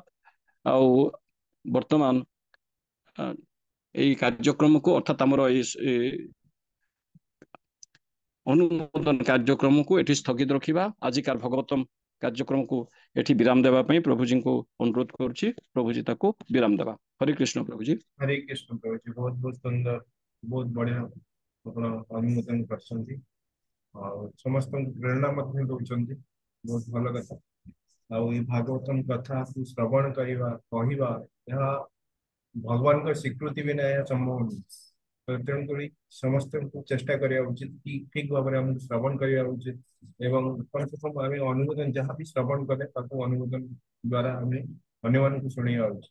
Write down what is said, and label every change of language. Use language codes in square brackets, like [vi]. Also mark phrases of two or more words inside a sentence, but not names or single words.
[or] ଆଉ ବର୍ତ୍ତମାନ ଏଇ କାର୍ଯ୍ୟକ୍ରମକୁ ଅର୍ଥାତ୍ ଆମର ଏଇ ଅନୁମୋଦନ କାର୍ଯ୍ୟକ୍ରମକୁ ଏଠି ସ୍ଥଗିତ ରଖିବା। ଆଜିକାର ଭଗବତମ କାର୍ଯ୍ୟକ୍ରମକୁ ଏଠି ବିରାମ ଦେବା ପାଇଁ ପ୍ରଭୁଜୀଙ୍କୁ ଅନୁରୋଧ କରୁଛି। ପ୍ରଭୁଜୀ ତାକୁ ବିରାମ ଦେବା। ହରେ କୃଷ୍ଣ ପ୍ରଭୁଜୀ। [hi] हरे कृष्ण प्रभु जी, बहुत बहुत सुंदर, बहुत बढ़िया [or] ଆପଣ ଅନୁମୋଦନ କରିଛନ୍ତି ଆଉ ସମସ୍ତଙ୍କୁ ପ୍ରେରଣା ମଧ୍ୟ ଦଉଛନ୍ତି। ବହୁତ ଭଲ କଥା। ଆଉ ଏଇ ଭାଗବତମ କଥାକୁ ଶ୍ରବଣ କରିବା, କହିବା, ଏହା ଭଗବାନଙ୍କ ସ୍ୱୀକୃତି ବିନା ଏହା ସମ୍ଭବ ନୁହେଁ। ତେଣୁକରି ସମସ୍ତଙ୍କୁ ଚେଷ୍ଟା କରିବା ଉଚିତ କି ଠିକ ଭାବରେ ଆମକୁ ଶ୍ରବଣ କରିବା ଉଚିତ ଏବଂ [hi] कम से कम [or] ଆମେ ଅନୁମୋଦନ ଯାହା ବି ଶ୍ରବଣ କଲେ ତାକୁ ଅନୁମୋଦନ ଦ୍ୱାରା ଆମେ ଅନ୍ୟମାନଙ୍କୁ ଶୁଣେଇବା ଉଚିତ।